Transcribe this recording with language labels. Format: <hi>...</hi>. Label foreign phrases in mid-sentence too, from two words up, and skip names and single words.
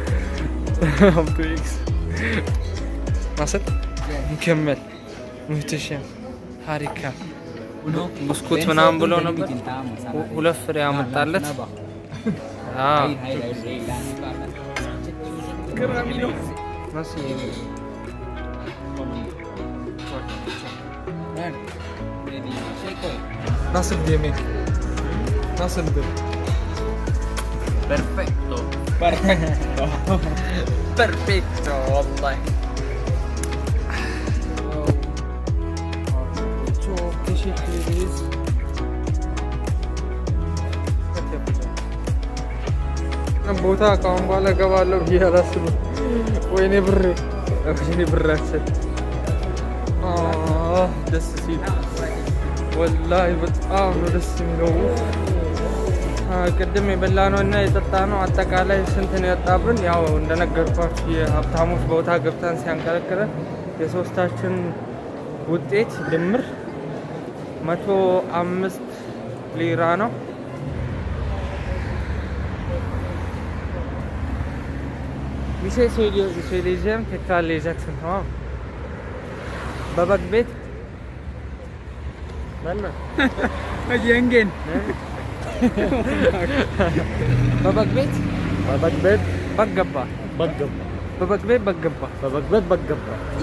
<am>ማሰጥ ይከመል ሙህተሸም ሀሪካ ብስኩት ምናምን ብሎ ነበር። 2 ፍሬ ያመጣለት። ገራሚ ነው።</am> <tr>Nasıl yemek? Nasıldı? Perfecto vallahi. Çok teşekkür ederiz.</tr> <am>ቦታ ካሁን በኋላ እገባለሁ ብዬ አላስብም። ወይኔ ብራችን ደስ ሲል ወላሂ በጣም ነው ደስ የሚለው። ቅድም የበላነው እና የጠጣነው አጠቃላይ ስንት ነው ያጣብን? ያው እንደነገርኳችሁ የሀብታሞች ቦታ ገብተን ሲያንከለክለን የሶስታችን ውጤት ድምር 105 ሊራ ነው።</am> <tr>Bir şey söyleyeceğim, tekrarlayacaksın, tamam mı? Babak bet. Ben mi? Yengen. Babak bet. Babak bet. Baggabba. Baggabba. Babak bet, baggabba. Babak bet, baggabba.</tr>